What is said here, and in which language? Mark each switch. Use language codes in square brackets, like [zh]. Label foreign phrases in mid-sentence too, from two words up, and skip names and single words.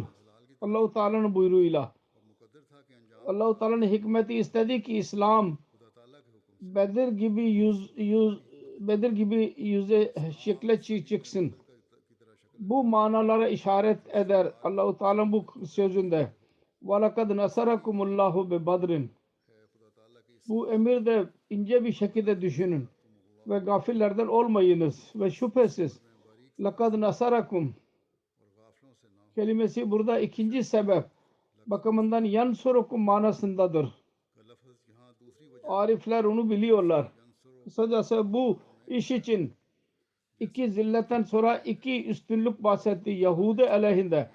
[tr] Allah-u Teala'nın buyruğuyla. Allah-u Teala'nın hikmeti istedi ki İslam Bedir gibi yüze şekle çıksın. Bu manalara işaret eder Allah-u Teala bu sözünde. [ar] وَلَقَدْ نَصَرَكُمُ اللّٰهُ بِبَدْرٍ. [tr] Bu emirde ince bir şekilde düşünün ve gafillerden olmayınız ve şüphesiz [ar] لَقَدْ نَصَرَكُمْ [tr] kelimesi burada ikinci sebep bakımından yansurukum manasındadır. Arifler onu biliyorlar. Kısacası bu iş için iki zilletten sonra iki üstünlük bahsetti Yahudi aleyhinde.